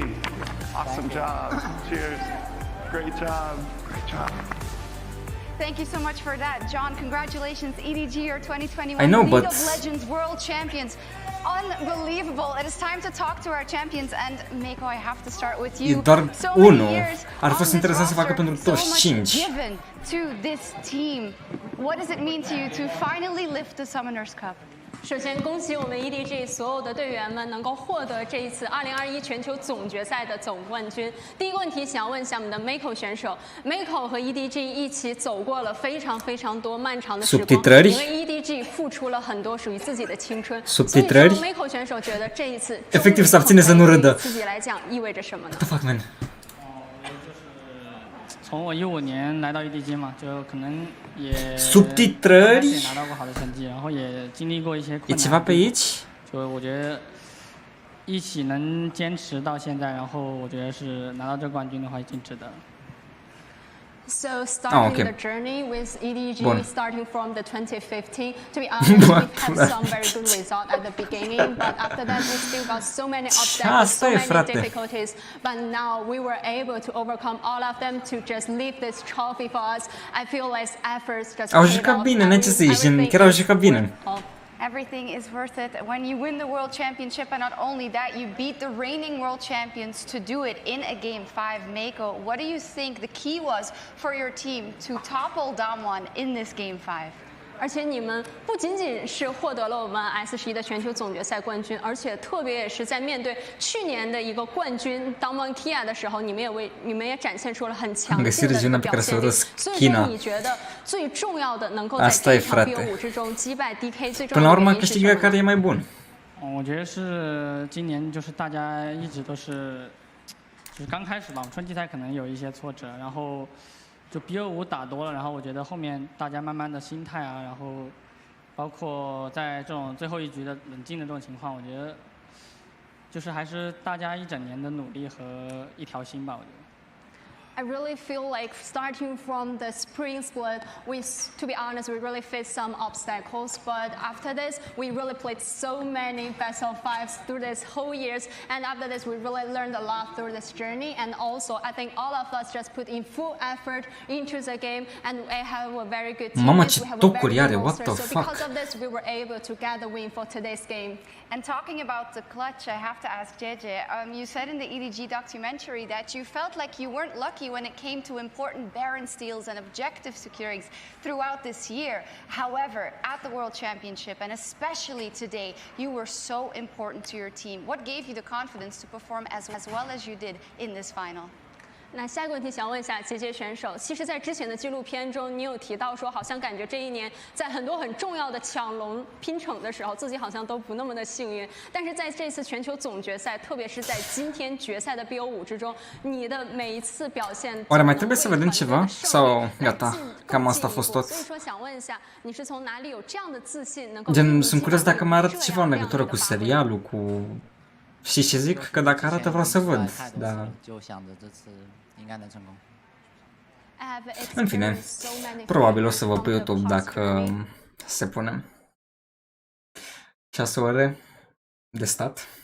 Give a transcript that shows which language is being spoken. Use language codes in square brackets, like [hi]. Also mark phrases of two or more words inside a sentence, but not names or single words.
[en] Awesome job. Cheers. Great job. Great job. Thank you so much for that, John. Congratulations, EDG, your 2021 I know, League but... of Legends World Champions. Unbelievable. It is time to talk to our champions, and Mako, I have to start with you. [ro] E doar unul. Ar fi fost interesant să facă pentru toți 5. [en] Given to this team. What does it mean to you to finally lift the Summoners Cup? [zh] 首先，恭喜我们 EDG 所有的队员们能够获得这一次2021全球总决赛的总冠军。第一个问题想要问一下我们的 Mako 选手 ，Mako 和 EDG 一起走过了非常多漫长的时光，也为 EDG 付出了很多属于自己的青春。所以说 Mako 选手觉得这一次 [ro] efectiv să abține să nu râdă. [zh] 自己来讲意味着什么呢？ [en] What the fuck, man? [zh] 从我15年来到 EDG 嘛，就可能也 [ro] subtitrări [zh] 拿到过好的成绩，然后也经历过一些困难。 [ro] E ceva pe aici? [zh] 就我觉得一起能坚持到现在，然后我觉得是拿到这冠军的话已经值得了。 [en] So starting the journey with EDG, starting from the 2015, to be honest, we had some very good results at the beginning, but after that we still got so many obstacles, so many difficulties. But now we were able to overcome all of them to just leave this trophy for us. I feel like efforts just [ro] au jucat bine, n-ai ce să zici, chiar au jucat bine. [en] Everything is worth it when you win the World Championship, and not only that, you beat the reigning World Champions to do it in a Game 5. Mako, what do you think the key was for your team to topple Damwon in this Game 5? [zh] 而且你们不仅仅是获得了我们 S11的全球总决赛冠军，而且特别也是在面对去年的一个冠军 Damwon Kia 的时候，你们也展现出了很强劲的表现力。所以说，你觉得最重要的能够在这场比武之中击败 DK 最重要的原因是什么？我觉得是今年就是大家一直都是，就是刚开始吧，春季赛可能有一些挫折，然后。就 BO5打多了，然后我觉得后面大家慢慢的心态啊，然后包括在这种最后一局的冷静的这种情况，我觉得就是还是大家一整年的努力和一条心吧，我觉得。 [en] I really feel like starting from the spring split, to be honest, we really faced some obstacles. But after this, we really played so many best of fives through this whole years. And after this, we really learned a lot through this journey. And also, I think all of us just put in full effort into the game. And we have a very good team. [ro] Mama, ce tocuri are, [en] what the fuck? So because of this, we were able to get the win for today's game. And talking about the clutch, I have to ask JJ, you said in the EDG documentary that you felt like you weren't lucky when it came to important Baron steals and objective securings throughout this year. However, at the World Championship, and especially today, you were so important to your team. What gave you the confidence to perform as well as you did in this final? [zh] 那下一个问题想问一下杰杰选手，其实，在之前的纪录片中，你有提到说，好像感觉这一年在很多很重要的抢龙拼场的时候，自己好像都不那么的幸运。但是在这次全球总决赛，特别是在今天决赛的 BO5之中，你的每一次表现。 [ro] Oare mai trebuie să vedem ceva? Sau gata? Cam asta a fost tot. [zh] 所以说想问一下，你是从哪里有这样的自信，能够？ [ro] Gen, sunt curios dacă mai arată ceva în legătură cu serialul, cu... Și ce zic? Că dacă arată vreau să văd, dar... În fine, probabil o să văd pe YouTube dacă se pune. 6 ore de stat.